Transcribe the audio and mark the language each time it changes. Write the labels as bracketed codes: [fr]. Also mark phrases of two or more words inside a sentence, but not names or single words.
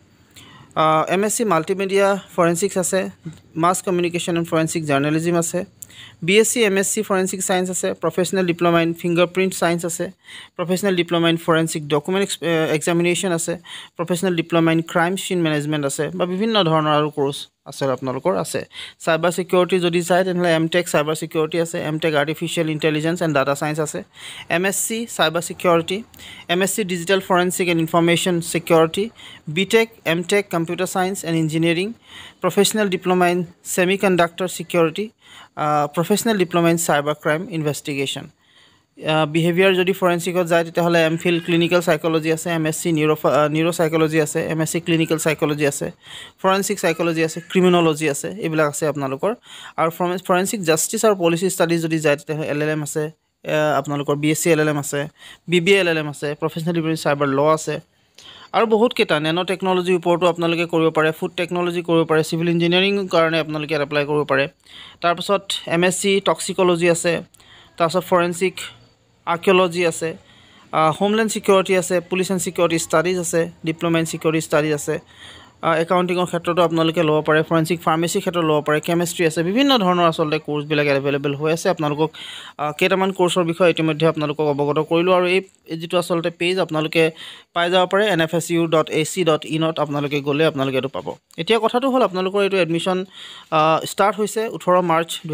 [en] MSc multimedia forensics [as] আছে [en] mass communication and forensic journalism [as] আছে [en] BSc MSc forensic science [as] আছে [en] professional diploma in fingerprint science [as] আছে [en] professional diploma in forensic document examination [as] আছে [en] professional diploma in crime scene management [as] আছে বা বিভিন্ন ধৰণৰ আৰু কোৰ্স আছে আপোনালোকৰ আছে [en] cyber security [as] যদি চাই তেনহলে [en] MTech cyber security [as] আছে [en] MTech artificial intelligence and data [as] সায়েন্স আছে [en] MSc cyber security MSc digital forensic and information security BTech MTech computer science and engineering professional diploma in semiconductor security professional diploma in cyber crime investigation behavior [as] যদি ফৰেনচিকত যায় তেতিয়াহলে [en] MPhil clinical psychology [as] আছে [en] MSc neuropsychology [as] আছে [en] MSc clinical psychology [as] আছে [en] forensic psychology [as] আছে criminology আছে এইবিলাক আছে আপোনালোকৰ আৰু [en] forensic justice [as] আৰু [en] policy studies [as] যদি যায় তেতিয়াহলে LLM আছে আপোনালোকৰ [en] BSc LLM [as] আছে [en] BBA LLM [as] আছে [en] professional diploma in cyber law [as] আছে আৰু বহুত কেটা [en] nano technology [as] ওপৰতো আপোনালোকে কৰিব পাৰে [en] food technology [as] কৰিব পাৰে [en] civil engineering [as] কাৰণে আপোনালোকে এপ্লাই কৰিব পাৰে তাৰ পাছত MSc টক্সিকোলজি আছে তাৰ পাছত [en] forensic archaeology [as] আছে [en] homeland security [as] আছে [en] police and security studies [as] আছে [en] diploma in security studies [as] আছে একাউন্টিংৰ ক্ষেত্ৰতো আপোনালোকে ল'ব পাৰে [en] forensic pharmacy [as] ক্ষেত্ৰত ল'ব পাৰে কেমিষ্ট্ৰি আছে বিভিন্ন ধৰণৰ আসলতে কোৰ্স বিলাক এভেইলেবল হৈ আছে আপোনালোকক কেইটামান কোৰ্সৰ বিষয়ে ইতিমধ্যে আপোনালোকক অৱগত কৰিলো আৰু এই যেটো আসলতে পেজ আপোনালোকে পাই যাব পাৰে nfsu.ac.in ত আপোনালোকে গলে আপোনালোকে এটো পাব এতিয়া কথাটো হল আপোনালোকৰ এটো [en] admission start [as] হৈছে 18 মাৰ্চ